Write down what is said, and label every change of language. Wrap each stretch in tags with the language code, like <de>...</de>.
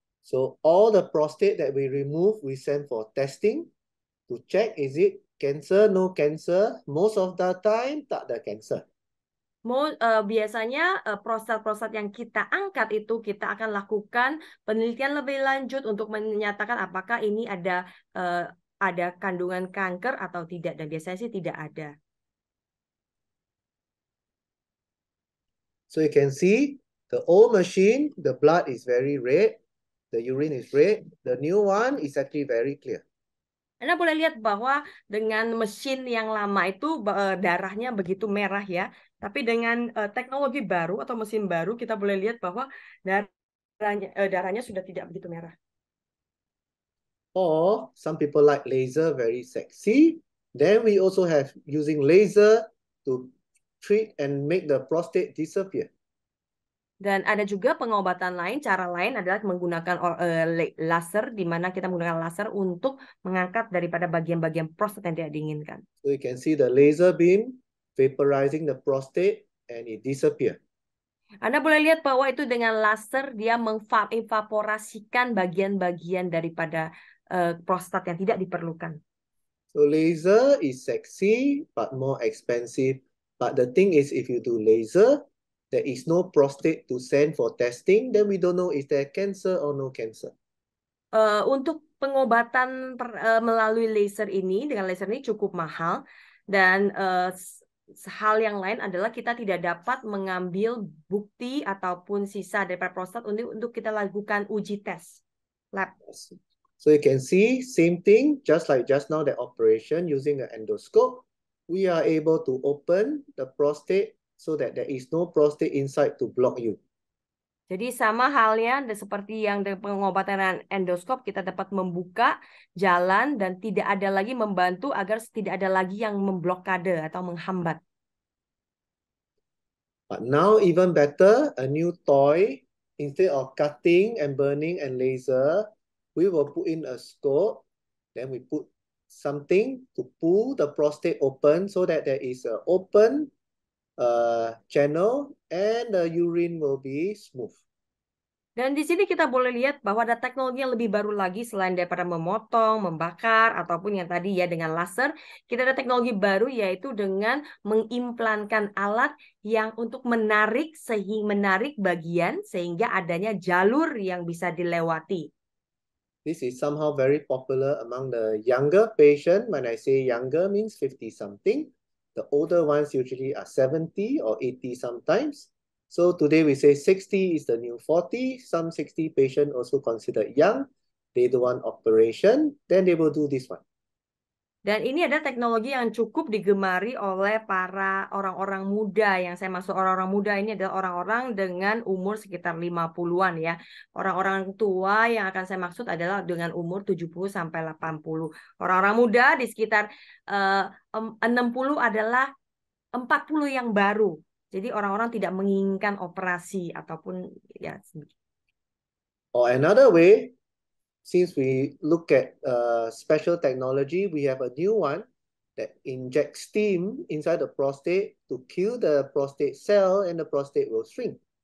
<en>So all the prostate that we remove, we send for testing to check is it cancer, no cancer. Most of the time</en> <ms>tak ada</ms> <en>cancer.</en> <id>Biasanya prostat-prostat yang kita angkat itu kita akan lakukan penelitian lebih lanjut untuk menyatakan apakah ini ada kandungan kanker atau tidak, dan biasanya sih tidak ada.</id> <en>So you can see the old machine, the blood is very red, the urine is red. The new one is actually very clear.</en> <id>Anda boleh lihat bahwa dengan mesin yang lama itu darahnya begitu merah ya, tapi dengan teknologi baru atau mesin baru kita boleh lihat bahwa darahnya sudah tidak begitu merah.</id> <en>Or some people like laser, very sexy. Then we also have using laser to treat and make the prostate disappear.</en> <id>Dan ada juga pengobatan lain, cara lain adalah menggunakan laser, di mana kita menggunakan laser untuk mengangkat daripada bagian-bagian prostat yang tidak diinginkan.</id> <en>So you can see the laser beam vaporizing the prostate and it disappear.</en> <id>Anda boleh lihat bahwa itu dengan laser dia mengevaporasikan bagian-bagian daripada prostat yang tidak diperlukan.</id> <en>So laser is sexy but more expensive. But the thing is, if you do laser, there is no prostate to send for testing. Then we don't know is there cancer or no cancer.</en> <id>Untuk pengobatan melalui laser ini cukup mahal, dan hal yang lain adalah kita tidak dapat mengambil bukti ataupun sisa dari prostat untuk kita lakukan uji tes lab.</id> <en>So you can see same thing, just like just now the operation using an endoscope, we are able to open the prostate so that there is no prostate inside to block you.</en> <id>Jadi sama halnya seperti yang dengan pengobatan endoskop, kita dapat membuka jalan dan tidak ada lagi membantu agar tidak ada lagi yang memblokade atau menghambat.</id> <en>But now even better, a new toy, instead of cutting and burning and laser, we will put in a scope, then we put something to pull the prostate open so that there is an open channel and the urine will be smooth.</en> <id>Dan di sini kita boleh lihat bahwa ada teknologi yang lebih baru lagi selain daripada memotong, membakar, ataupun yang tadi ya dengan laser. Kita ada teknologi baru yaitu dengan mengimplankan alat yang untuk menarik bagian sehingga adanya jalur yang bisa dilewati.</id> <en>This is somehow very popular among the younger patient. When I say younger means 50 something. The older ones usually are 70 or 80 sometimes. So today we say 60 is the new 40. Some 60 patient also considered young. They don't want operation, then they will do this one.</en> <id>Dan ini ada teknologi yang cukup digemari oleh para orang-orang muda. Yang saya maksud orang-orang muda ini adalah orang-orang dengan umur sekitar 50-an ya. Orang-orang tua yang akan saya maksud adalah dengan umur 70 sampai 80. Orang-orang muda di sekitar 60 adalah 40 yang baru. Jadi orang-orang tidak menginginkan operasi ataupun ya.</id> <en>Or another way, since we look at special technology, we have a new one that injects steam inside the prostate to kill the prostate cell and the prostate will shrink.</en>